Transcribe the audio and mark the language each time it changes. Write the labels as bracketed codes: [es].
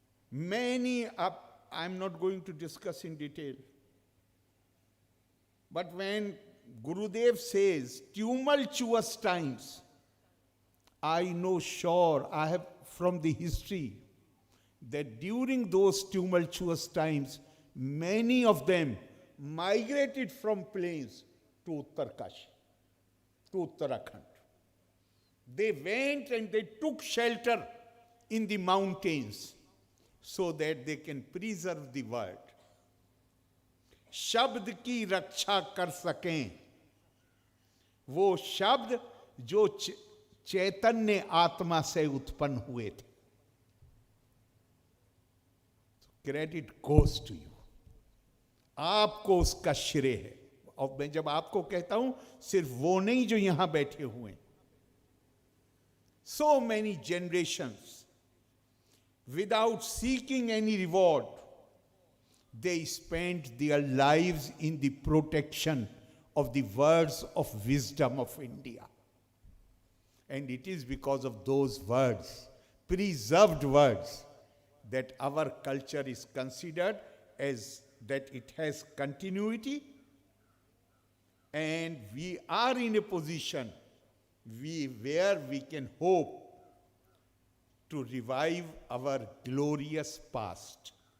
[en] Many, I'm not going to discuss in detail, but when Gurudev says tumultuous times, I know sure, I have from the history, that during those tumultuous times, many of them migrated from plains to Uttarkashi, to Uttarakhand. They went and they took shelter in the mountains so that they can preserve the word. [hi] शब्द की रक्षा कर सकें, वो शब्द जो चैतन्य आत्मा से उत्पन्न हुए थे. [en] Credit goes to you. [hi] आपको उसका श्रेय है. और मैं जब आपको कहता हूं, सिर्फ वो नहीं जो यहां बैठे हुए हैं. [en] So many generations, without seeking any reward, they spent their lives in the protection of the words of wisdom of India. And it is because of those words, preserved words, that our culture is considered as that it has continuity, and we are in a position where we can hope to revive our glorious past.